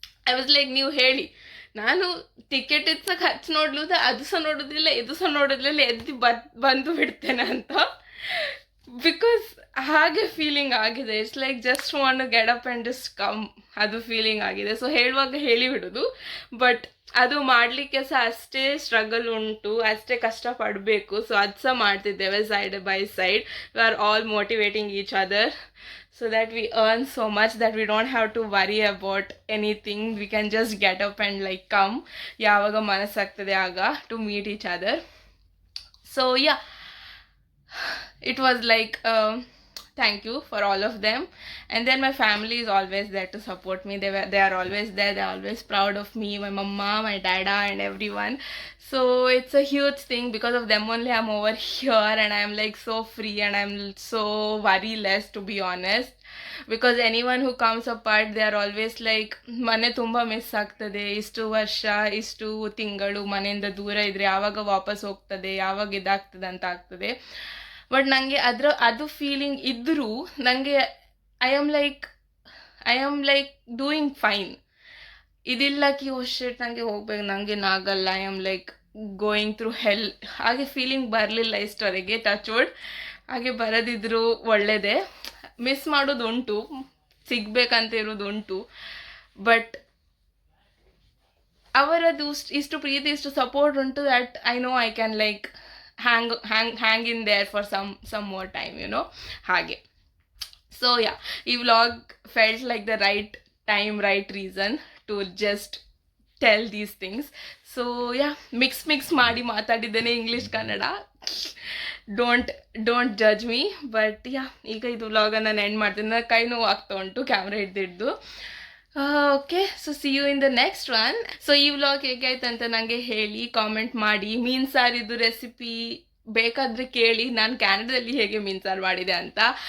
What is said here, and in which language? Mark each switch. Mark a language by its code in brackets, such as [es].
[en] I was like, [kn] ನೀವು ಹೇಳಿ, ನಾನು ಟಿಕೆಟ್ ಇತ್ತು ಖರ್ಚು ನೋಡ್ಲುದ, ಅದು ಸಹ ನೋಡೋದಿಲ್ಲ, ಇದು ಸಹ ನೋಡೋದಿಲ್ಲ, ಬಂದು ಬಿಡ್ತೇನೆ ಅಂತ. [en] because [kn] ಹಾಗೆ ಫೀಲಿಂಗ್ ಆಗಿದೆ. [en] it's like just want to get up and just come, [kn] ಅದು ಫೀಲಿಂಗ್ ಆಗಿದೆ. ಸೊ ಹೇಳುವಾಗ ಹೇಳಿಬಿಡೋದು, ಬಟ್ ಅದು ಮಾಡಲಿಕ್ಕೆ ಸಹ ಅಷ್ಟೇ ಸ್ಟ್ರಗಲ್ ಉಂಟು, ಅಷ್ಟೇ ಕಷ್ಟಪಡಬೇಕು. ಸೊ ಅದು ಸಹ ಮಾಡ್ತಿದ್ದೇವೆ [en] Side by side. We are all motivating each other so that we earn so much that we don't have to worry about anything. We can just get up and like come [kn] yavaga manasaagtade aga [en] to meet each other. So yeah, it was like thank you for all of them. And then my family is always there to support me. They are always there. They're always proud of me, my mama, my dada, and everyone. So it's a huge thing. Because of them only I'm over here, and I'm like so free, and I'm so worry-less, to be honest. Because anyone who comes apart, they are always like, [kn] ಮನೆ ತುಂಬ miss ಆಗ್ತದೆ, ಇಷ್ಟು ವರ್ಷ ಇಷ್ಟು ತಿಂಗಳು ಮನೆಯಿಂದ ದೂರ ಇದ್ರೆ ಯಾವಾಗ ವಾಪಸ್ ಹೋಗ್ತದೆ, ಯಾವಾಗ ಇದಾಗ್ತದೆ ಅಂತ ಆಗ್ತದೆ. ಬಟ್ ನನಗೆ ಅದು ಫೀಲಿಂಗ್ ಇದ್ದರೂ ನನಗೆ [en] I am like doing fine. [kn] ಇದಿಲ್ಲ ಕಿ ಶಿಟ್ ನನಗೆ ಹೋಗ್ಬೇಕು, ನನಗೆ ನಾಗಲ್ಲ, [en] I am like going through hell. [kn] ಹಾಗೆ ಫೀಲಿಂಗ್ ಬರಲಿಲ್ಲ ಇಷ್ಟವರೆಗೆ, [en] Touch wood. [kn] ಹಾಗೆ ಬರೋದಿದ್ರು ಒಳ್ಳೆಯದೇ. ಮಿಸ್ ಮಾಡೋದುಂಟು, ಸಿಗ್ಬೇಕಂತ ಇರೋದುಂಟು. ಬಟ್ ಅವರದು ಇಷ್ಟು ಪ್ರೀತಿ, ಇಷ್ಟು ಸಪೋರ್ಟ್ ಉಂಟು [en] that I know I can like hang in there for some more time, [kn] ಹಾಗೆ. [en] So yeah, ಈ vlog felt like the right time, right reason to just tell these things. [kn] So yeah, mix ಮಾಡಿ ಮಾತಾಡಿದ್ದೇನೆ English Kannada. [en] Don't judge me. [kn] But ಯಾ, ಈಗ ಇದು ವ್ಲಾಗನ್ನು ನಾನು end ಮಾಡ್ತೀನಿ. ನನ್ನ ಕೈ ನೋವು ಆಗ್ತಾ ಉಂಟು camera ಹಿಡ್ದಿಡ್ದು. Okay, so [en] See you in the next one. [kn] So ಈ ವ್ಲಾಗ್ ಹೇಗಾಯ್ತು ಅಂತ ನನಗೆ ಹೇಳಿ, ಕಾಮೆಂಟ್ ಮಾಡಿ. ಮೀನು ಸಾರಿದ್ದು ರೆಸಿಪಿ ಬೇಕಾದರೆ ಕೇಳಿ, ನಾನು ಕ್ಯಾನಡಾದಲ್ಲಿ ಹೇಗೆ ಮೀನು ಸಾರು ಮಾಡಿದೆ ಅಂತ.